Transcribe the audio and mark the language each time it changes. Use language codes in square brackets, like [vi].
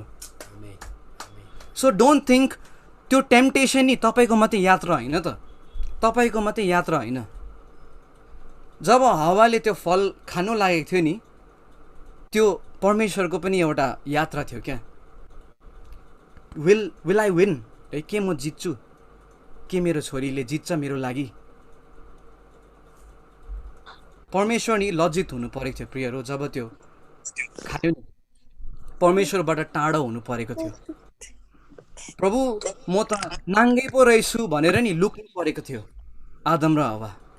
[en] Amen. Amen. So don't think [ne] त्यो temptation नि तपाईँको मात्रै यात्रा होइन त, तपाईँको मात्रै यात्रा होइन। जब हावाले त्यो फल खानु लागेको थियो नि त्यो परमेश्वरको पनि एउटा यात्रा थियो क्या। [en] will I win, [ne] है के म जित्छु, के मेरो छोरीले जित्छ मेरो लागि। परमेश्वर नि लज्जित हुनु परेको थियो प्रियहरू जब त्यो खायो नि, परमेश्वरबाट टाढो हुनु परेको थियो। प्रभु म त नाङ्गै पो रहेछु भनेर नि लुक्नु परेको थियो आदम र हवा।